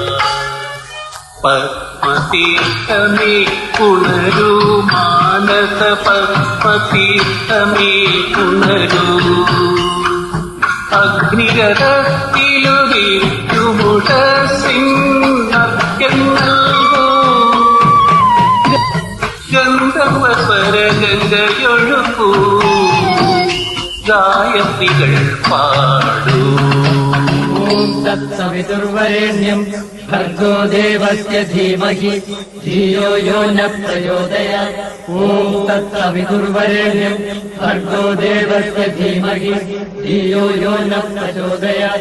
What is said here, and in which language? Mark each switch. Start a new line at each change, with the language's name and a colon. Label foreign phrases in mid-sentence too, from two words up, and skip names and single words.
Malayalam: പത്മതീർത്ഥമേ ഉണരൂ മാനസ പത്മതീർത്ഥമേ ഉണരൂ അഗ്നിരഥത്തിലുദിക്കുമുഷസിന്നർഘ്യം നൽകൂ ഗന്ധർവസ്വരഗംഗയൊഴുക്കൂ ഗായത്രികൾ പാടൂ
Sanskrit: तत्सवितुर्वरेण्यं भर्गो देवस्य धीमहि धियो यो न प्रचोदयात्। ॐ तत्सवितुर्वरेण्यं भर्गो देवस्य धीमहि धियो यो न प्रचोदयात्।